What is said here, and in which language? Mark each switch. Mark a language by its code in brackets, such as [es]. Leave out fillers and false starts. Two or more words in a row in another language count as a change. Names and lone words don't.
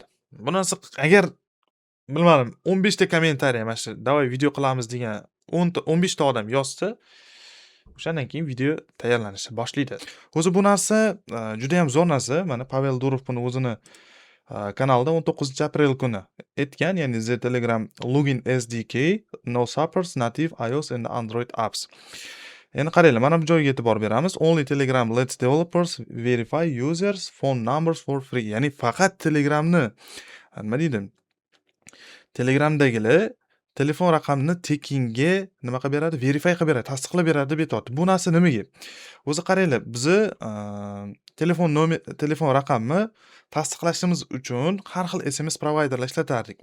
[uz] Bu narsa agar bilmadim 15 ta kommentariy mana shu "Davay video qilamiz" degan 15 ta odam yozsa, o'shandan keyin video tayyorlanishni boshlaydi. O'zi bu narsa juda ham zo'r narsa. Mana Pavel Durov buni o'zini kanalida 19-aprel kuni aytgan, ya'ni [en] The Telegram Login SDK no supports native iOS and Android apps. [uz] Endi qaranglar, mana bu joyga e'tibor beramiz. [en] Only Telegram lets developers verify users phone numbers for free. [uz] Ya'ni faqat Telegramni nima deydi? Telegramdagilar telefon raqamini tekinga nima qilib beradi? Verify qilib beradi, tasdiqlab beradi deb aytyapti. Bu narsa nimaga? O'zi qaranglar, bizni telefon raqamni tasdiqlashimiz uchun har xil SMS provayderlar ishlatardik.